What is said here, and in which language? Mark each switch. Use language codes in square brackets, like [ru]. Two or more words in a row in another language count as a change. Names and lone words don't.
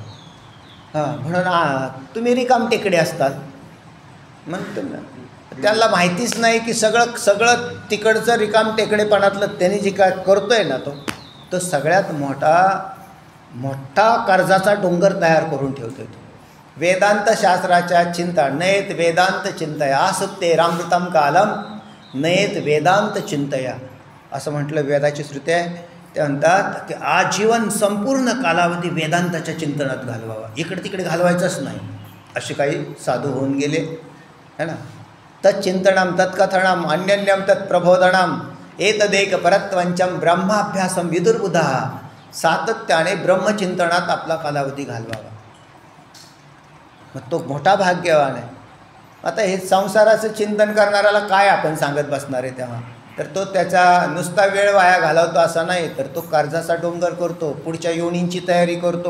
[mr] म्हणून तुम्ही रिकाम टेकडे असतात म्हणतो ना. त्यांना माहितीच नाही की सगळं तिकडचं रिकाम टेकडेपणातलं त्यांनी जे काय करतो आहे ना तो सगळ्यात मोठा कर्जाचा डोंगर तयार करून ठेवतो. वेदांत शास्त्राच्या [sa] चिंता नयेत वेदांत चिंतया आसुप्ते रामृतम कालम नयेत वेदांत चिंतया [mr] असं म्हटलं वेदाची श्रुती आहे. ते म्हणतात की आजीवन संपूर्ण कालावधी वेदांताच्या चिंतनात घालवावा, इकडे तिकडे घालवायचंच नाही. असे काही साधू होऊन गेले [hi] है ना. [sa] तच्चिंतनम तत्कथनम अन्यन्यम तत्प्रबोधनम एतदेक परत्वंचम ब्रह्माभ्यासम विदुर्बुधा. [mr] सातत्याने ब्रह्मचिंतनात आपला कालावधी घालवावा. मग तो मोठा भाग्यवान आहे. आता हे संसाराचं चिंतन करणाऱ्याला काय आपण सांगत बसणार आहे तेव्हा? तर तो त्याचा नुसता वेळ वाया घालवतो असा नाही, तर तो कर्जाचा डोंगर करतो, पुढच्या योनींची तयारी करतो.